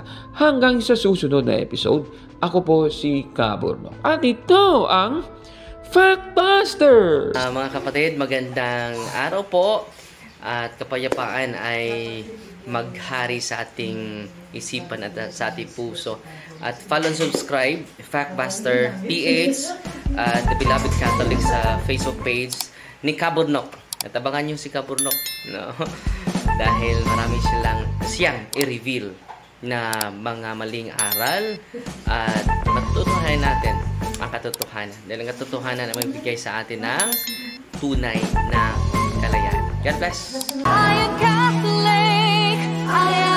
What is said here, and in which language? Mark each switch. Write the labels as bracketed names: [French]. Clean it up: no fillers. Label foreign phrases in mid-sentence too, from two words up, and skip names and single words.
[Filipino] Hanggang sa susunod na episode, ako po si Kaburnok. At ito ang Factbusters! Mga kapatid, magandang araw po. At kapayapaan ay maghari sa ating isipan at sa ating puso. At [English] follow and subscribe, [Filipino] Factbuster PH at The Beloved Catholic sa Facebook page ni Kaburnok. At abangan nyo si Kaburnok, no? Dahil marami siyang i-reveal na mga maling aral at matutunan natin ang katotohanan. Dahil ang katotohanan ang magbigay sa atin ng tunay na kalayaan. [English] God bless! I am Catholic, I